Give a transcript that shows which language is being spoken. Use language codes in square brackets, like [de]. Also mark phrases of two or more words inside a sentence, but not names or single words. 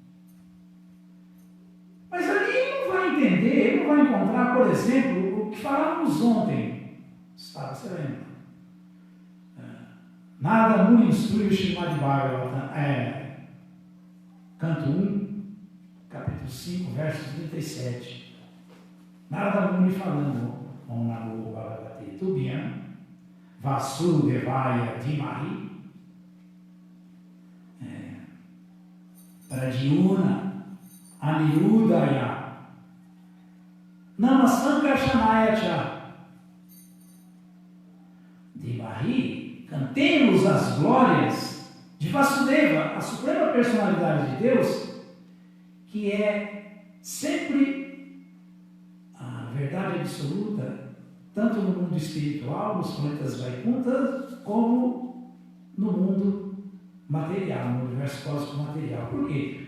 [pt] Mas ali ele não vai entender, ele não vai encontrar, por exemplo, o que falávamos ontem. Você lembra? Nada Muni instrui o Srimad Bhagavatam. Canto 1, capítulo 5, verso 37. Narada Muni falando, [sa] ओं नमो भगवते तुभ्यं वासुदेवाय धीमहि प्रद्युम्न अनिरुद्धाय, नमःसङ्कर्षणाय च धीमहि, [pt] cantemos as glórias de Vasudeva, a suprema personalidade de Deus, que é sempre verdade absoluta, tanto no mundo espiritual, nos planetas Vaikuntha, como no mundo material, no universo cósmico material. Por quê?